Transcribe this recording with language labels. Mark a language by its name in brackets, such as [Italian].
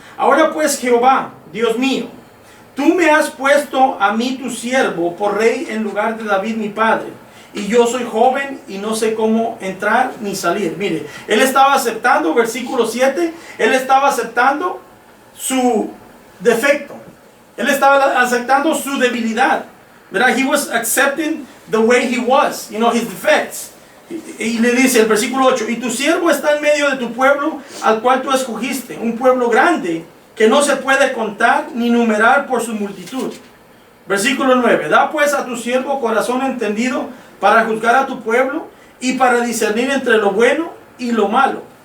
[Spanish] Ahora pues, Jehová, Dios mío, tú me has puesto a mí tu siervo por rey en lugar de David mi padre, y yo soy joven y no sé cómo entrar ni salir. Mire, él estaba aceptando, versículo 7, él estaba aceptando su defecto. Él estaba aceptando su debilidad, ¿verdad? [English] He was accepting the way he was, his defects. [Spanish] Y le dice el versículo 8, y tu siervo está en medio de tu pueblo al cual tú escogiste, un pueblo grande que no se puede contar ni numerar por su multitud. Versículo 9, da pues a tu siervo corazón entendido para juzgar a tu pueblo y para discernir entre lo bueno y lo malo.